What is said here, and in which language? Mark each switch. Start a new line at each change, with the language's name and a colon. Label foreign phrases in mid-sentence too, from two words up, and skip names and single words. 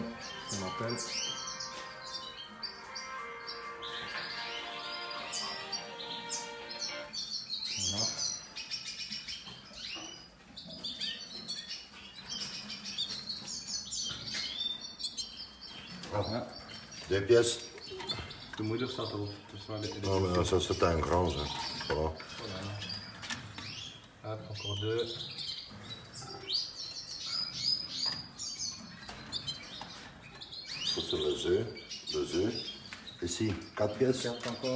French: On m'appelle. Voilà. Ah. 2 pièces.
Dutch: De moeder staat erop. Dus maar
French: Non, mais ça, c'est un grand, ça. Voilà. Voilà. Hop, encore 2. Ça, c'est les œufs. Les œufs. Ici, 4 pièces. 4 encore.